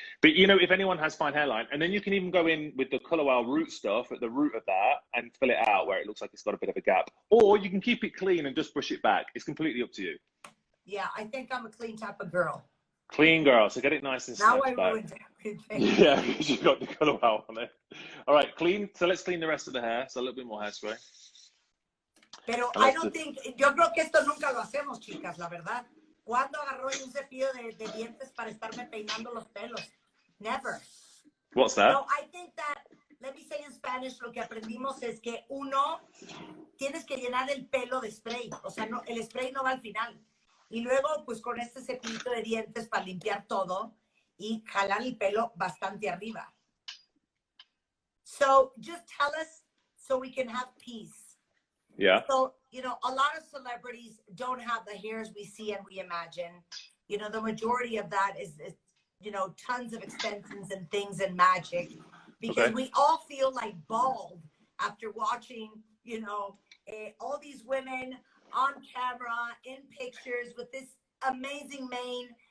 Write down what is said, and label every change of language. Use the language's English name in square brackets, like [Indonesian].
[English] But you know, if anyone has fine hairline, and then you can even go in with the Color Wow root stuff at the root of that and fill it out where it looks like it's got a bit of a gap. Or you can keep it clean and just brush it back. It's completely up to you. Yeah, I think I'm a clean type of girl. Clean girl, so get it nice and now I ruined everything. Yeah, because you got the Color Wow on it. All right, clean. So let's clean the rest of the hair. So a little bit more hairspray. [Spanish] Pero [English] I don't think, [Spanish] yo creo que esto nunca lo hacemos, chicas, la verdad. ¿Cuándo agarró un cepillo de dientes para estarme peinando los pelos? Never. [English] What's that? No, I think that let me say in Spanish, [Spanish] lo que aprendimos es que uno, tienes que llenar el pelo de spray. O sea, no, el spray no va al final. Y luego, pues con este cepillito de dientes para limpiar todo y jalar el pelo bastante arriba. [English] So just tell us so we can have peace. Yeah. So, you know, a lot of celebrities don't have the hairs we see and we imagine. You know, the majority of that is you know, tons of extensions and things and magic. Because we all feel like bald after watching, you know, all these women on camera, in pictures with this amazing mane.